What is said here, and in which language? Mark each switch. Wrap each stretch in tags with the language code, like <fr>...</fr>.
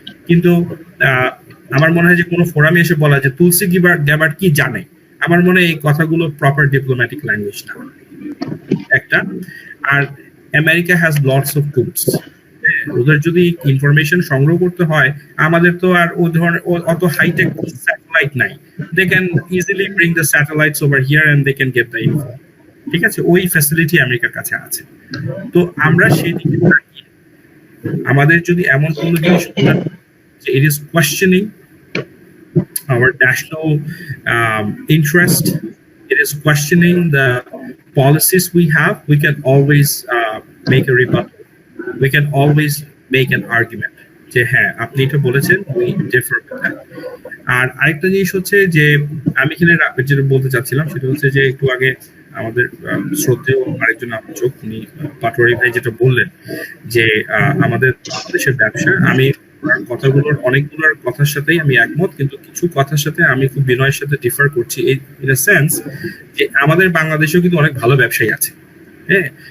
<bn>কিন্তু আমার মনে হয় যে কোনো ফোরামে এসে বলা যে তুলসী গ্যাবার্ড কি জানে, আমার মনে হয় এই কথাগুলো প্রপার ডিপ্লোম্যাটিক ল্যাঙ্গুয়েজ না একটা। আর America</bn> <en>has lots of tools,</en> <bn>ওদের যদি ইনফরমেশন সংগ্রহ করতে হয়, আমাদের তো আর ও ধরনের অত হাইটেক স্যাটেলাইট নাই।</bn> <en>They can easily bring the satellites over here and they can get the info, ঠিক আছে।</en> <bn>ওই ফ্যাসিলিটি আমেরিকার কাছে আছে। তো আমরা সেই দিকে আমাদের যদি এমন কোনো জিনিস</bn> <en>it is questioning our national interest, it is questioning the policies we have, we can always make a rebuttal, we can always make an argument</en> <bn>যে হ্যাঁ আপনি এটা বলেছেন,</bn> <en>We differ with that.</en> <bn>আর আরেকটা জিনিস হচ্ছে যে আমি এখানে যেটা বলতে চাচ্ছিলাম সেটা হচ্ছে যে একটু আগে আমাদের শ্রদ্ধেয় আরেকজন আলোচক উনি পাটোয়ারি ভাই যেটা বললেন যে আমাদের বাংলাদেশের ব্যবসা, আমি কথাগুলোর অনেকগুলোর কথার সাথেই আমি একমত, কিন্তু কিছু কথার সাথে আমি খুব বিনয়ের সাথে ডিফার করছি</bn> <en>in a sense</en> <bn>যে আমাদের বাংলাদেশেও কিন্তু অনেক ভালো ব্যবসায়ী আছে, হ্যাঁ।</bn>